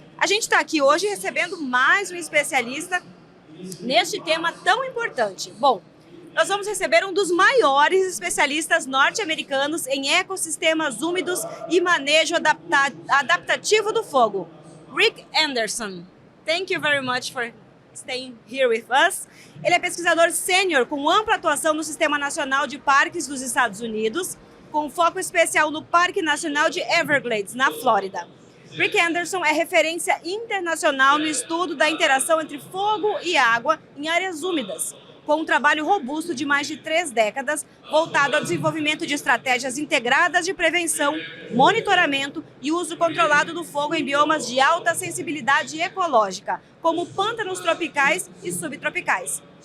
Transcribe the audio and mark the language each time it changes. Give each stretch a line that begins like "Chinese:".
Portuguese: A gente está aqui hoje recebendo mais um especialista neste tema tão importante. Bom, nós vamos receber um dos maiores especialistas norte-americanos em ecossistemas úmidos e manejo adaptativo do fogo, Rick Anderson.
English: Thank you very much for staying here with us.
Portuguese: Ele é pesquisador sênior com ampla atuação no Sistema Nacional de Parques dos Estados Unidos, com foco especial no Parque Nacional de Everglades, na Flórida. Rick Anderson é referência internacional no estudo da interação entre fogo e água em áreas úmidas, com um trabalho robusto de mais de 3 décadas, voltado ao desenvolvimento de estratégias integradas de prevenção, monitoramento e uso controlado do fogo em biomas de alta sensibilidade ecológica, como pântanos tropicais e subtropicais.